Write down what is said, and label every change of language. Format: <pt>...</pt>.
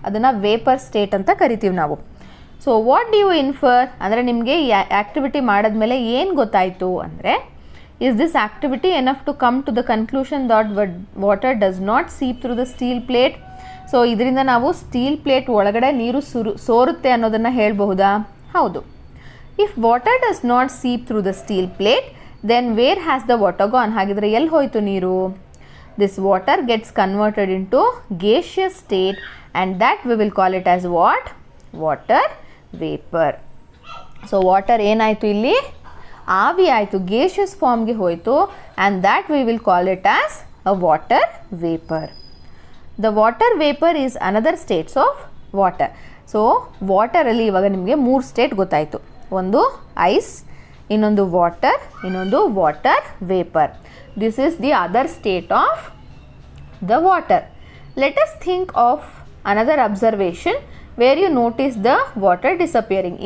<kn>ಅದನ್ನು vapour state ಅಂತ ಕರಿತೀವಿ ನಾವು.</kn> <en>so what do you infer</en> <kn>ಅಂದರೆ ನಿಮಗೆ ಈ ಆ್ಯಕ್ಟಿವಿಟಿ ಮಾಡಿದ್ಮೇಲೆ ಏನು ಗೊತ್ತಾಯಿತು ಅಂದರೆ,</kn> <en>Is this activity enough to come to the conclusion that water does not seep through the steel plate.</en> <kn>So ಇದರಿಂದ ನಾವು ಸ್ಟೀಲ್ ಪ್ಲೇಟ್ ಒಳಗಡೆ ನೀರು ಸೋರುತ್ತೆ ಅನ್ನೋದನ್ನು ಹೇಳಬಹುದಾ? ಹೌದು.</kn> <en>If water does not seep through the steel plate then where has the water gone?</en> <kn>ಹಾಗಿದ್ರೆ ಎಲ್ಲಿ ಹೋಯಿತು ನೀರು?</kn> <en>This water gets converted in to gaseous state and that we will call it as what? Water vapor.</en> <kn>So water ಏನಾಯಿತು, ಇಲ್ಲಿ ಆವಿ ಆಯಿತು, gaseous ಫಾರ್ಮ್ಗೆ ಹೋಯಿತು,</kn> <en>And that we will call it as a water vapour. The water vapour is another states of water.</en> <kn>So ವಾಟರಲ್ಲಿ ಇವಾಗ ನಿಮಗೆ 3 state ಗೊತ್ತಾಯಿತು. ಒಂದು ಐಸ್, ಇನ್ನೊಂದು ವಾಟರ್, ಇನ್ನೊಂದು water vapour.</kn> <en>This is the other state of the water. Let us think of another observation where you notice the water disappearing.</en>